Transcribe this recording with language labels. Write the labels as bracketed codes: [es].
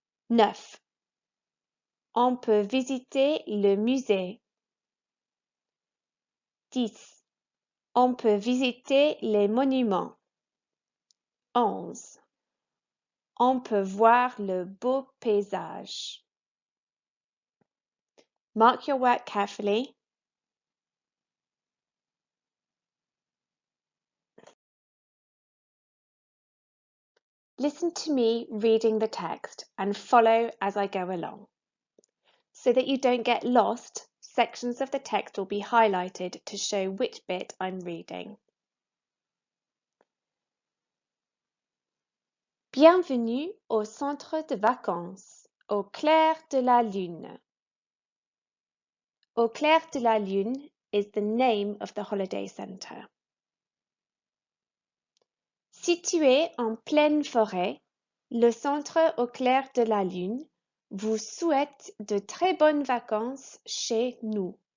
[fr] 9. On peut visiter le musée. 10. On peut visiter les monuments. 11. On peut voir le beau paysage. [en] Mark your work carefully. Listen to me reading the text and follow as I go along. So that you don't get lost, sections of the text will be highlighted to show which bit I'm reading. [fr] Bienvenue au centre de vacances, au clair de la lune. [en] Au clair de la lune is the name of the holiday centre. [fr] Situé en pleine forêt, le centre au clair de la lune vous souhaite de très bonnes vacances chez nous.